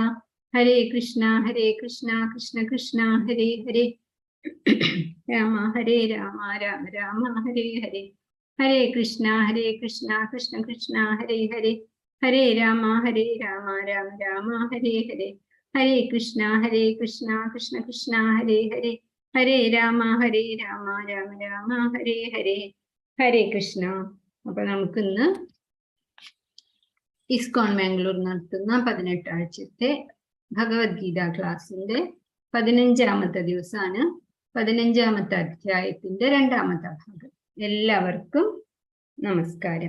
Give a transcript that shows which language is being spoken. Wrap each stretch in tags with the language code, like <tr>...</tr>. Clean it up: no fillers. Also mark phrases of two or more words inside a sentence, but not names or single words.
<sa>Hare Krishna Krishna Krishna Hare Hare Rama Rama Rama Hare Hare Hare Krishna Krishna Krishna Hare Hare Hare Rama Rama Rama Hare Hare Hare Krishna Krishna Krishna Hare Hare Hare Rama Rama Rama Hare Hare Hare Krishna.</sa> <ml>അപ്പോൾ നമുക്കിന്ന് ഇസ്കോൺ മാംഗ്ലൂർ നടത്തുന്ന 18 ആഴ്ചത്തെ ഭഗവത്ഗീത ക്ലാസ്സിന്റെ 15ാമത്തെ ദിവസമാണ്. 15ാമത്തെ അധ്യായത്തിന്റെ 2ാമത്തെ ഭാഗം. എല്ലാവർക്കും നമസ്കാരം.</ml>